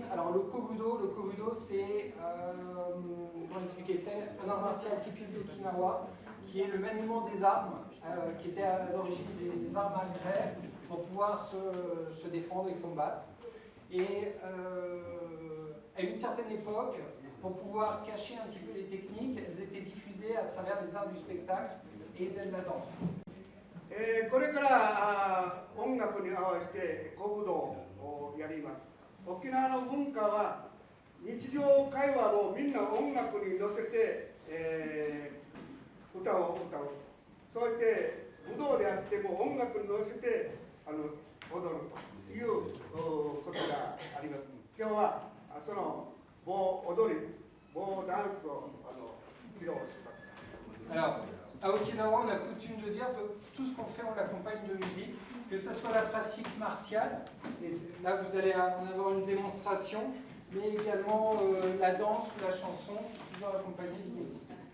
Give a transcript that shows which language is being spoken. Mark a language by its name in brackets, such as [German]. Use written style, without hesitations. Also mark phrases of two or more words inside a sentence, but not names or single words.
[French] Alors le kobudo c'est, comment expliquer, c'est un art martial typique d'Okinawa, qui est le maniement des armes, qui était à l'origine des armes à grès pour pouvoir se défendre et combattre. Et à une certaine époque, pour pouvoir cacher un petit peu les techniques, elles étaient diffusées à travers les arts du spectacle et de la danse. [Japanese] これから音楽に合わせて古武道をやります。沖縄の文化は日常会話をみんな音楽に乗せて、歌を歌う。そうやって武道であっても音楽に乗せて踊るということがあります。今日はその踊り、ダンスを披露します。 [French] Alors, à Okinawa, on a coutume de dire que tout ce qu'on fait, on l'accompagne de musique, que ce soit la pratique martiale, et là vous allez en avoir une démonstration, mais également la danse ou la chanson, c'est toujours accompagné de musique.